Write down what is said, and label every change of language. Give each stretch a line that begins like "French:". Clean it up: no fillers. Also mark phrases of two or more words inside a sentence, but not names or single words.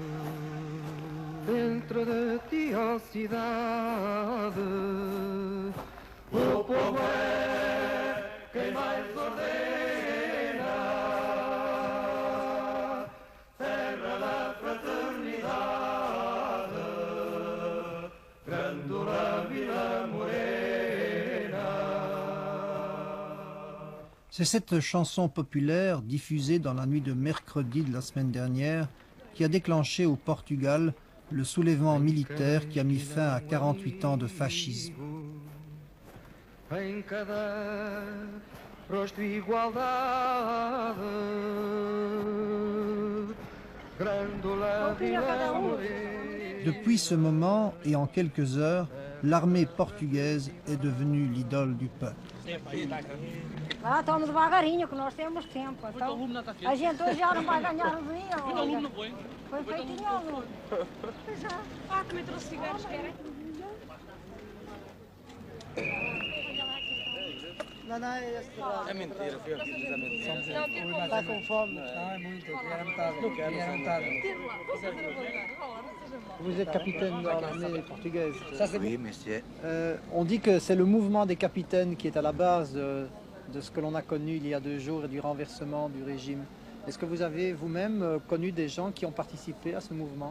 Portuguese: dentro de ti a cidade, o povo é quem mais ordena, terra da fraternidade, Grândola Vila Morena.
French: C'est cette chanson populaire diffusée dans la nuit de mercredi de la semaine dernière qui a déclenché au Portugal le soulèvement militaire qui a mis fin à 48 ans de fascisme.
Portuguese: Em cada rosto igualdade, Grândola Vila Morena.
French: Depuis ce moment et en quelques heures, l'armée portugaise est devenue l'idole du peuple.
Portuguese: Ah, estamos devagarinho, que nós temos tempo. Então, a gente hoje já não vai ganhar o dia. Olha. Foi feito em aluno. Ah, também trouxe cigarros, querem? É mentira, filho. É mentira. Está com fome? Não, é muito. Era metade. Não quero, Era metade.
French: Vous êtes capitaine dans l'armée portugaise. Ça, c'est oui, monsieur. On dit que c'est le mouvement des capitaines qui est à la base de ce que l'on a connu il y a 2 jours et du renversement du régime. Est-ce que vous avez vous-même connu des gens qui ont participé à ce mouvement?